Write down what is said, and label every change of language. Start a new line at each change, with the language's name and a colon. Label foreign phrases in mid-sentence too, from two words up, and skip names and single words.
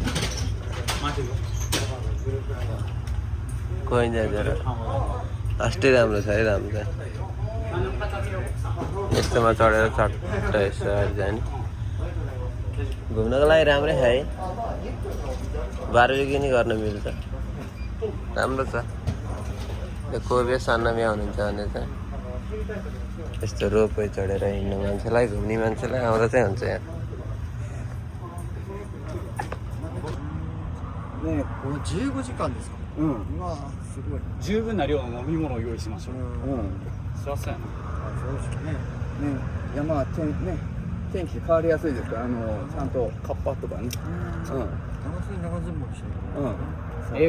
Nepali: कोही जाँदैन अस्ति राम्रो छ है राम्रो छ यस्तोमा चढेर चट्ट यसो जाने घुम्नको लागि राम्रै छ है बारबेक्यू नि गर्न मिल्छ राम्रो छ कोही सान्नमी आउनुहुन्छ भने चाहिँ यस्तो रोपवे चढेर हिँड्ने मान्छेलाई घुम्ने मान्छेलाई आउँदा चाहिँ हुन्छ यहाँ
Japanese: ねこれ15時間ですかうわすごい十分な量の飲み物を用意しましょうそりゃそうやなそうですね山天気変わりやすいですからちゃんとカッパとかね長袖長ズボンしてる